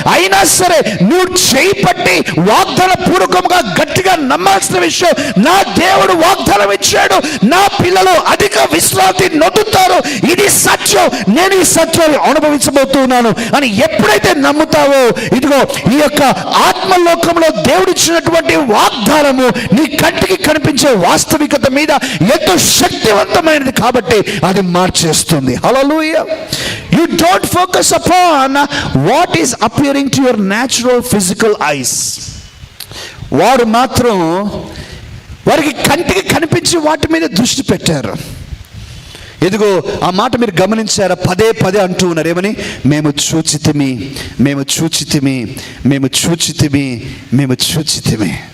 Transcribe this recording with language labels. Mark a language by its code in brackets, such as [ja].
[te] అయినా సరే నువ్వు చేయి పట్టి వాగ్దాన పూర్వకంగా గట్టిగా నమ్మాల్సిన విషయం, నా దేవుడు వాగ్దానం ఇచ్చాడు, నా పిల్లలు అధిక విశ్రాంతి నొందుతారు, ఇది సత్యం, నేను ఈ సత్యాన్ని అనుభవించబోతున్నాను అని ఎప్పుడైతే నమ్ముతావో, ఇదిగో ఈ యొక్క ఆత్మలోకంలో దేవుడిచ్చినటువంటి వాగ్దానము నీ కంటికి కనిపించే వాస్తవికత మీద ఎంతో శక్తివంతమైనది కాబట్టి అది మార్చేస్తుంది. హల్లెలూయా. [en] You don't focus upon what is appearing to your natural physical eyes. [te] వారు మాత్రం వారికి కంటికి కనిపించే వాటి మీద దృష్టి పెట్టారు. ఇదిగో ఆ మాట మీరు గమనించారా? పదే పదే అంటూ ఉన్నారు. ఏమని? మేము చూచితిమి, మేము చూచితిమి, మేము చూచితిమి, మేము చూచితిమి.